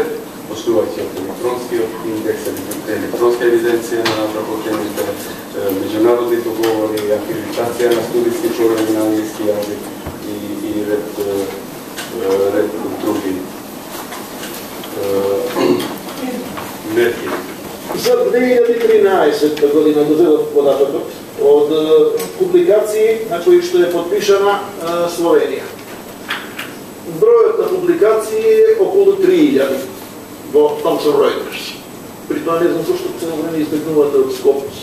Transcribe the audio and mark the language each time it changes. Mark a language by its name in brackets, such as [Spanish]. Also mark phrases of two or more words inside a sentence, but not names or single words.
[Macedonian] Почнувајте од електронски индекс, електронске евиденције на факултету, меѓународни договори, акредитација на студијски програм на англиски јазик и ред други мерки. За 2013 година дозелов податокот од публикации на кои што е подпишана Словенија. Бројот на публикации е околу 3000 во Thomson Reuters. При тоа не знам зашто цело време избегнувате од Скопус.